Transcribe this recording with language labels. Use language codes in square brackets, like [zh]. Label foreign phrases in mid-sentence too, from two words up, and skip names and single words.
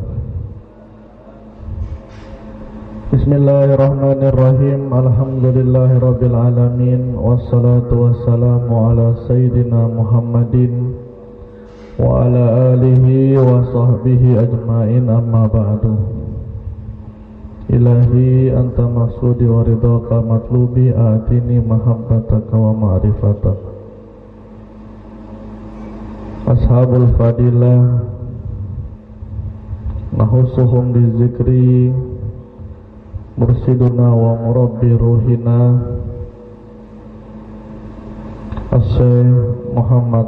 [ar] Bismillahirrahmanirrahim. الحمد لله رب العالمين والصلاة والسلام على سيدنا محمد وعلى آله وصحبه أجمعين أما بعد. إلهي أنت مقصودي ورضاك مطلوبي آتني محبتك ومعرفتك. أصحاب الفضيلة نخصهم بالذكر مرشدنا ومربي روحنا الشيخ محمد